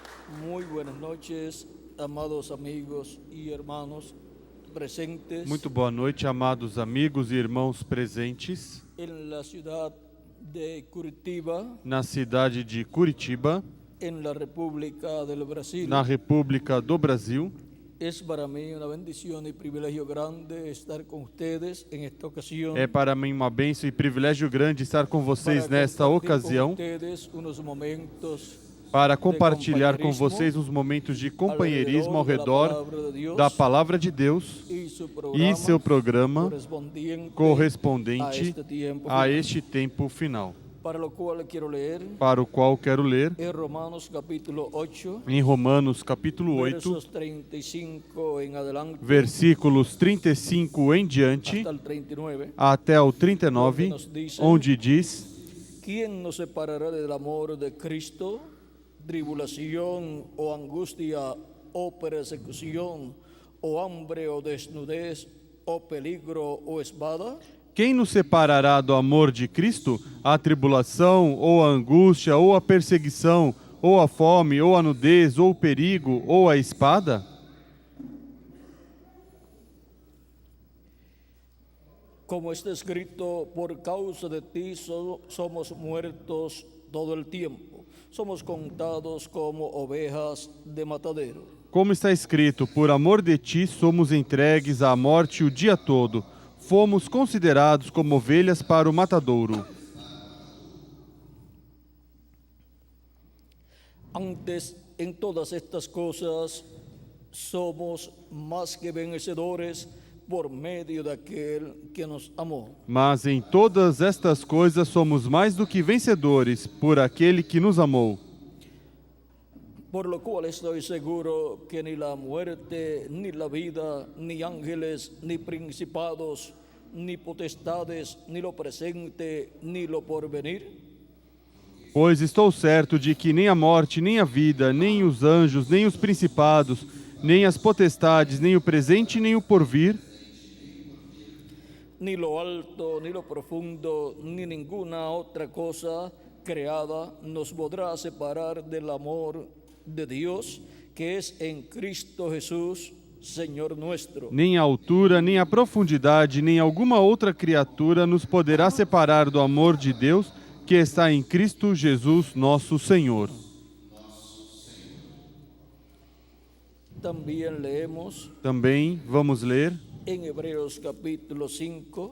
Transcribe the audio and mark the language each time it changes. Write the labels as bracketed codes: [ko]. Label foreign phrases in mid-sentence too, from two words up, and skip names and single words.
[es] Muy buenas noches, amados amigos y hermanos presentes [pt] Muito boa noite, amados amigos e irmãos presentes [es] en la ciudad de Curitiba, [pt] na cidade de Curitiba, [es] en la República del Brasil. [pt] na República do Brasil. [es] Es para mí una bendición y privilegio grande estar con ustedes en esta ocasión. [pt] É para mim uma bênção e privilégio grande estar com vocês [es] para [pt] nesta [es] compartir con [pt] ocasião, [es] ustedes unos momentos [pt] para compartilhar com vocês uns momentos de companheirismo ao redor da Palavra de Deus e seu programa correspondente a este tempo final, [es] para lo cual quiero leer [pt] para o qual quero ler [es] en Romanos capítulo 8, [pt] em Romanos capítulo 8, [es] versos 35 en adelante, [pt] versículos 35 em diante, [es] hasta el 39, [pt] até o 39, onde diz: [es] ¿Quién nos separará del amor de Cristo? Tribulación o angustia o persecución o hambre o desnudez o peligro o espada? [pt] Quem nos separará do amor de Cristo? A tribulação, ou a angústia, ou a perseguição, ou a fome, ou a nudez, ou o perigo, ou a espada? [es] Como está escrito, por causa de ti somos muertos todo el tiempo. Somos contados como ovejas de matadero. [pt] Como está escrito, por amor de ti somos entregues à morte o dia todo. Fomos considerados como ovelhas para o matadouro. [es] Antes, en todas estas cosas, somos más que vencedores por medio de aquel que nos amó. [pt] Mas em todas estas coisas somos mais do que vencedores por aquele que nos amou. [es] Por lo cual estoy seguro que ni la muerte, ni la vida, ni ángeles, ni principados, ni potestades, ni lo presente, ni lo porvenir, [pt] Pois estou certo de que nem a morte, nem a vida, nem os anjos, nem os principados, nem as potestades, nem o presente, nem o porvir, [es] ni lo alto, ni lo profundo, ni ninguna otra cosa creada nos podrá separar del amor de Dios que es en Cristo Jesús, Señor nuestro. [pt] nem a altura, nem a profundidade, nem alguma outra criatura nos poderá separar do amor de Deus que está em Cristo Jesus, nosso Senhor. [es] También leemos [pt] Também vamos ler [es] en Hebreos capítulo 5,